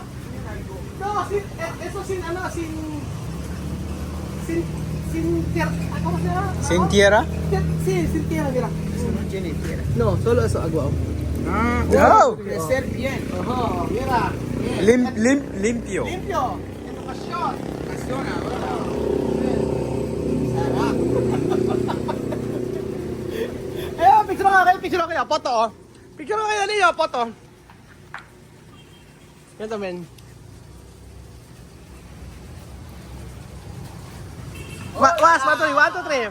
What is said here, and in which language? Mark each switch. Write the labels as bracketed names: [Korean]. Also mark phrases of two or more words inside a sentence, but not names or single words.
[Spanish] No, sin, eso sin ano, sin tierra. ¿Cómo se llama? ¿Sin tierra? Sí, sin tierra, mira. Eso no tiene tierra. No, solo eso, agua. Wow. Crecer bien. Ojo, mira. Limpio. Limpio. Educación. Pasión ahora. [Filipino] Picture nga kayo, picture kayo, photo oh. Picture kayo, Leo, photo. Yan men. Was, 1, 2, 3.